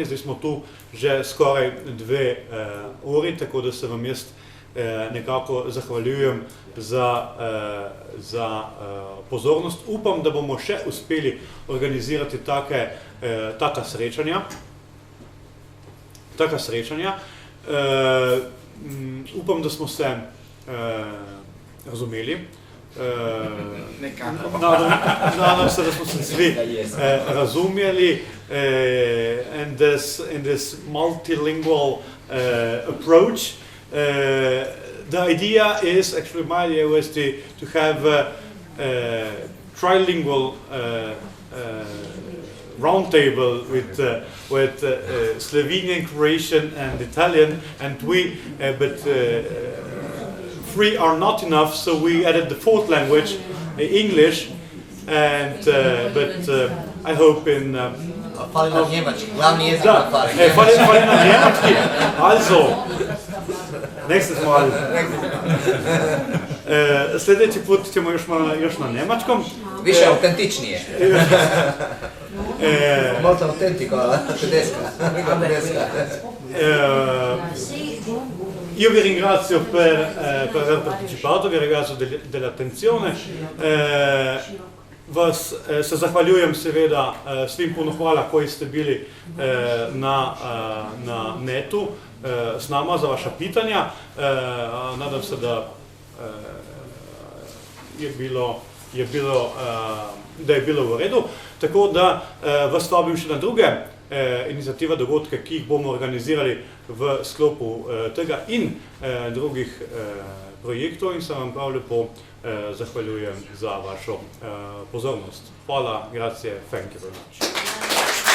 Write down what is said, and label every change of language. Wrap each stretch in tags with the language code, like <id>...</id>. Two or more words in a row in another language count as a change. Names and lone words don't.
<sl>Zdaj smo tu že skoraj 2 uri, tako da se vam jaz nekako zahvaljujem za pozornost. Upam, da bomo še uspeli organizirati taka srečanja. Upam, da smo se razumeli.</sl> <hr>Nadam se, da smo se svi razumjeli.</hr> <en>in this multilingual approach. The idea is, actually my idea was to have a trilingual roundtable with Slovenian, Croatian and Italian, and but 3 are not enough, so we added the 4th language, English, and but I hope in</en> <hr>Fali nam njemački, glavni jezik da, nam fali. fali nam njemački,</hr> <de>also, nächstes Mal.</de> <hr>Sljedeći put ćemo još na njemačkom. Više autentičnije.</hr> <it>Molto autentico, tedesca. Io vi ringrazio per aver partecipato, vi ringrazio dell'attenzione. Vas se zahvaljujem seveda svim puno hvala koji ste bili na netu s nama za vaša pitanja. Nadam se da je bilo</it> <sl>v redu. Tako da vas vabim še na druge inicijative, dogodke, ki jih bomo organizirali v sklopu tega in drugih projektov, in se vam prav lepo zahvaljujem za vašo pozornost. Hvala,</sl> <it>grazie,</it> <en>thank you very much.</en>